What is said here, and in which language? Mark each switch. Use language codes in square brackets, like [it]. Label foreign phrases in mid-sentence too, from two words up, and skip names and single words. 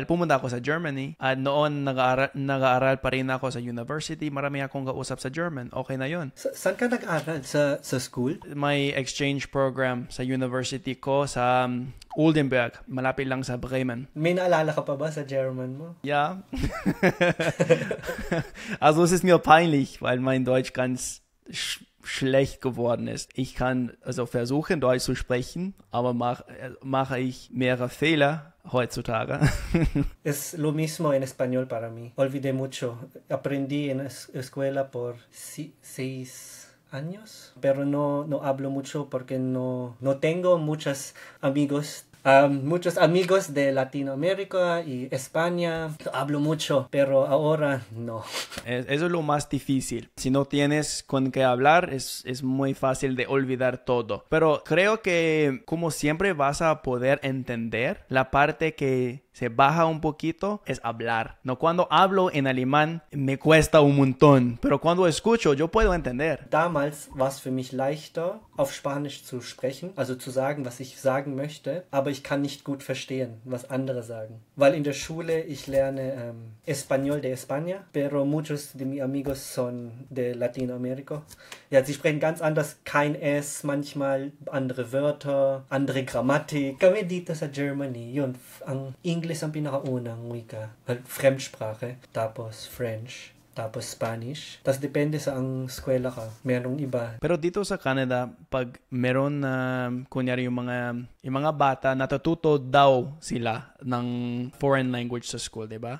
[tl] Pumunta ako sa Germany. At noon, nag-aaral pa rin ako sa university. Marami akong kausap sa German. Okay na yun. Saan ka nag-aaral? Sa school? May exchange program sa university ko sa Oldenburg. Malapit lang sa Bremen. May naalala ka pa ba sa German mo? [de] Ja. Also es ist mir peinlich, weil mein Deutsch ganz schlecht geworden ist. Ich kann versuchen, Deutsch zu sprechen, aber mache ich mehrere Fehler heutzutage. [es] Es lo mismo en español para mí. Olvidé mucho. Aprendí en escuela por 6 años, pero no hablo mucho porque no tengo muchos amigos de Latinoamérica y España. Hablo mucho, pero ahora no. Eso es lo más difícil. Si no tienes con qué hablar, es muy fácil de olvidar todo. Pero creo que como siempre vas a poder entender la parte que se baja un poquito es hablar. No, cuando hablo en alemán me cuesta un montón, pero cuando escucho yo puedo entender. [de] Damals war es für mich leichter, auf Spanisch zu sprechen, also zu sagen, was ich sagen möchte, aber ich kann nicht gut verstehen, was andere sagen. Weil in der Schule ich lerne [es] Español de España, pero muchos de mis amigos son de Latinoamérica. [de] Ja, sie sprechen ganz anders, kein S, manchmal andere Wörter, andere Grammatik. [tl] Kami dito sa Germany, yun, ang English ang pinakaunang wika, Fremdsprache, tapos French, tapos Spanish. Tapos depende sa ang eskwela ka. Merong iba. Pero dito sa Canada, pag meron na, kunyari yung mga bata, natututo daw sila ng [en] foreign language [tl] sa school, diba?